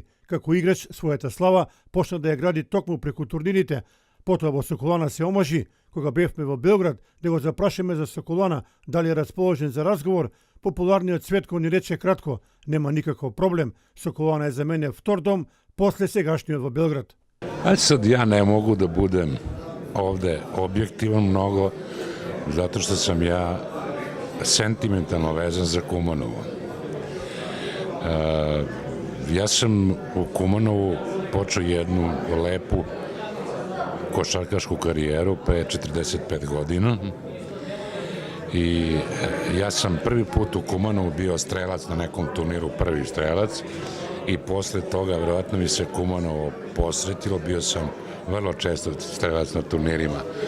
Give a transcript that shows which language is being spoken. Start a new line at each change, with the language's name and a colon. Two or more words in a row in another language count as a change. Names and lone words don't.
Macedonian: Како играч, својата слава почна да ја гради токму преку турнирите. Потоа во Соколана се омажи, кога бевме во Белград, да го запрашаме за Соколана, дали е расположен за разговор. Популарниот Цветко ни рече кратко: нема никаков проблем, Соколана е за мене втор дом, после сегашниот во Белград.
Serbian: Sad ja ne mogu da budem ovde objektivan mnogo, zato što sam ja sentimentalno vezan za Kumanovo. Ja sam u Kumanovu počeo jednu lepu košarkašku karijeru pre 45 godina i ja sam prvi put u Kumanovu bio strelac na nekom turniru, prvi strelac, i posle toga verovatno mi se Kumanovo posretilo, bio sam vrlo često strelac na turnirima.